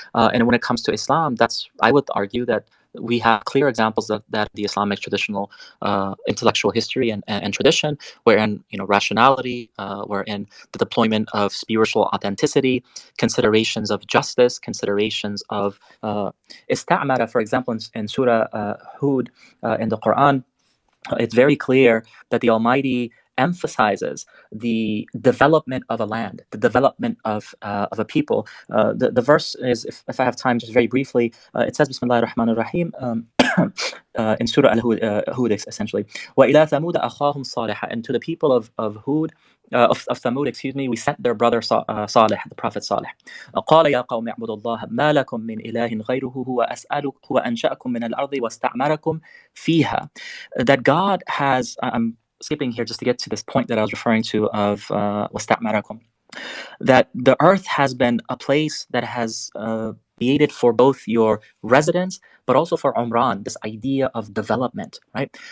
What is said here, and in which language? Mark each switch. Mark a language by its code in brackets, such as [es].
[en] And when it comes to Islam, I would argue that we have clear examples of that the Islamic traditional intellectual history and tradition, wherein rationality, wherein the deployment of spiritual authenticity, considerations of justice, considerations of istamara, for example, in Surah Hud in the Quran, it's very clear that the Almighty emphasizes the development of a land, the development of a people. The verse is, if I have time, just very briefly, it says, Bismillah ar-Rahman ar-Rahim, in Surah Hud, essentially. [ar] وَإِلَى ثَمُودَ أَخَاهُمْ صَالِحًا. [en] And to the people of Hud, of Thamud, excuse me, we sent their brother Salih, the Prophet Salih. [ar] قال يا قوم اعبدوا الله ما لكم من إله غيره هو أنشأكم من الأرض واستعمركم فيها. [en] That God has, I'm skipping here just to get to this point that I was referring to of واستعمركم, that the earth has been a place that has created for both your residents, but also for Umran, this idea of development, right?